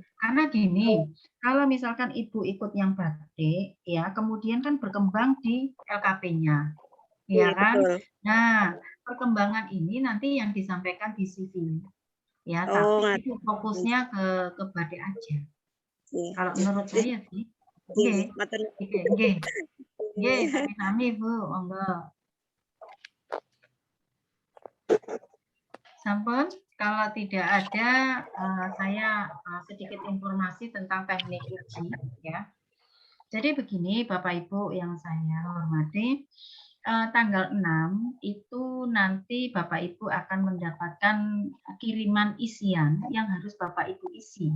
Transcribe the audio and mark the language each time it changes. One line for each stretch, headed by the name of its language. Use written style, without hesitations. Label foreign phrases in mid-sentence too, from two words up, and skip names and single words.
Indonesian: Karena gini, kalau misalkan Ibu ikut yang batik ya, kemudian kan berkembang di LKP-nya. Ya kan? Betul. Nah, perkembangan ini nanti yang disampaikan di CV. Ya, tapi itu fokusnya ke batik aja. Kalau menurut saya sih. Nggih.
Javanese: Nggih, sami-sami Bu, monggo.
Indonesian: Sampun, kalau tidak ada saya sedikit informasi tentang teknik uji ya. Jadi begini Bapak Ibu yang saya hormati, tanggal 6 itu nanti Bapak Ibu akan mendapatkan kiriman isian yang harus Bapak Ibu isi.